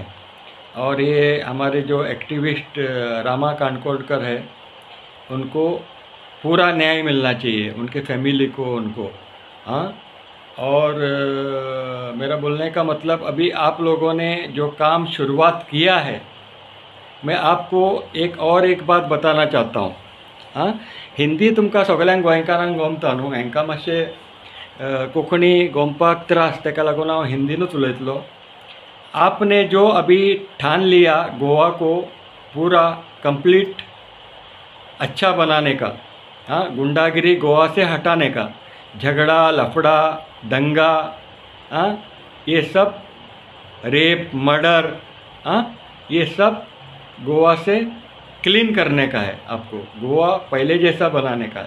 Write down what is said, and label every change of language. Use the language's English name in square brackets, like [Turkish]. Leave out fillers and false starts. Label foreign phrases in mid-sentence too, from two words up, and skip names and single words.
[Hindi] और ये हमारे जो एक्टिविस्ट रामा कानकोडकर है उनको पूरा न्याय मिलना चाहिए, उनके फैमिली को, उनको। और मेरा बोलने का मतलब अभी आप लोगों ने जो काम शुरुआत किया है, मैं आपको एक बात बताना चाहता हूँ। [Konkani] हिंदी तुमकां सगळ्यांक गोंयकारांक गमता न्हू, हांकां मातशें कोंकणी गमपाक त्रास, तेका लागून हांव हिंदीनूच उलयतलो। [Hindi] आपने जो अभी ठान लिया गोवा को पूरा कंप्लीट अच्छा बनाने का, गुंडागिरी गोवा से हटाने का, झगड़ा लफड़ा दंगा, ये सब रेप मर्डर, ये सब गोवा से क्लीन करने का है, आपको गोवा पहले जैसा बनाने का है।